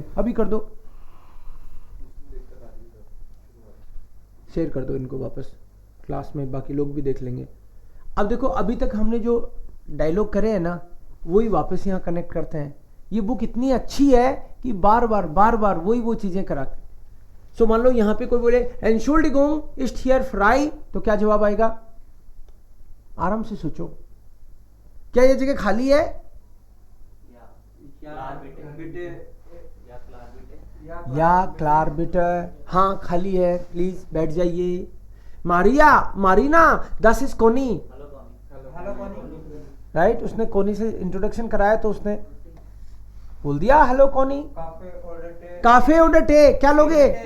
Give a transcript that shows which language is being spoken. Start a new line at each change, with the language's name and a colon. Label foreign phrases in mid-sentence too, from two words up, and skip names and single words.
Hindi: अभी कर दो, शेयर कर दो इनको वापस क्लास में, बाकी लोग भी देख लेंगे। अब देखो, अभी तक हमने जो डायलॉग करे हैं ना, वही वापस यहाँ कनेक्ट करते हैं। ये बुक इतनी अच्छी है कि बार बार वही वो चीजें करा। सो मान लो यहाँ पे कोई बोले
German: Entschuldigung ist hier frei,
Hindi: तो क्या जवाब आएगा, आराम से सोचो। क्या ये जगह खाली है?
German: Ja, klar, bitte. बिटे Ja, klar, bitte. ja klar bitte,
Hindi: हाँ खाली है, प्लीज बैठ जाइए।
German: Maria, Marina, das ist Konny,
Hindi: हेलो कौन? राइट। उसने कोनी से इंट्रोडक्शन कराया तो उसने बोल दिया हेलो कोनी।
German: Kaffee oder Tee. Kaffee oder Tee,
Hindi: क्या लोगे?